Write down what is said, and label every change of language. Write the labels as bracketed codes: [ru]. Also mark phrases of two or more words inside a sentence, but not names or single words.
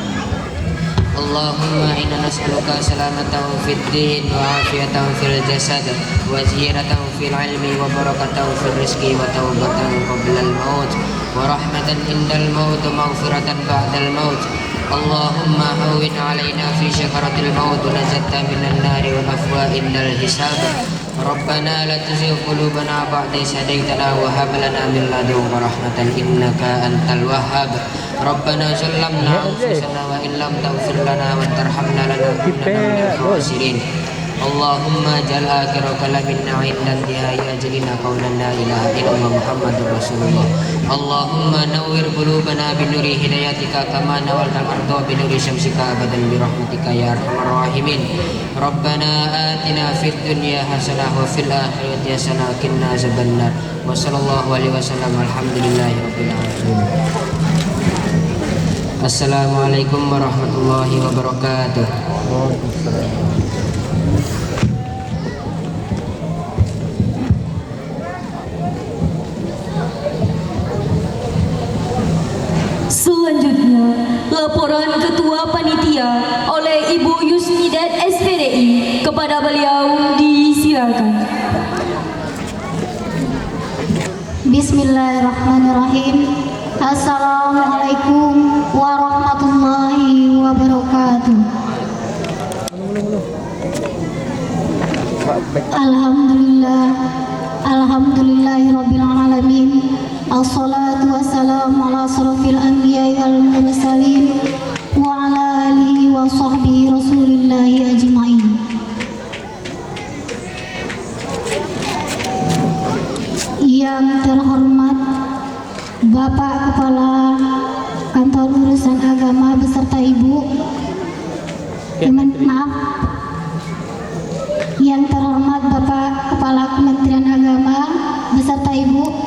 [ar] اللهم إنا نسألك سلامة في الدين وعافية في الجسد وزيادة في العلم وبركة في الرزق وتوبة قبل الموت ورحمة عند الموت ومغفرة بعد الموت. اللهم هون علينا في سكرات الموت ونجنا من النار والعفو عند الحساب. ربنا لا تزغ قلوبنا بعد إذ هديتنا وهب لنا من لدنك رحمة إنك أنت الوهاب. ربنا ظلمنا أنفسنا وإن لم تغفر لنا وترحمنا لنكونن من الخاسرين. اللهم اجعل آخر كلامنا عند دنو أجلنا قولا لا إله إلا الله محمد رسول الله. اللهم نور قلوبنا بنور هدايتك كما نورت الأرض بنور شمسك أبدا برحمتك يا أرحم الراحمين. ربنا آتنا في الدنيا حسنة وفي الآخرة حسنة وقنا عذاب النار. وصلى الله عليه وسلم الحمد لله رب العالمين. السلام عليكم ورحمة الله وبركاته. [id] Selanjutnya, laporan Ketua Panitia oleh Ibu Yusnidat SPDI. Kepada beliau disilakan. [ar] بسم الله الرحمن الرحيم. السلام عليكم ورحمة الله وبركاته. الحمد لله، الحمد لله رب العالمين. والصلاة والسلام على أشرف الأنبياء والمرسلين وعلى آله وصحبه رسول الله أجمعين. [id] Yang terhormat Bapak Kepala Kantor Urusan Agama beserta Ibu Yang terhormat Bapak Kepala Kementerian Agama beserta Ibu,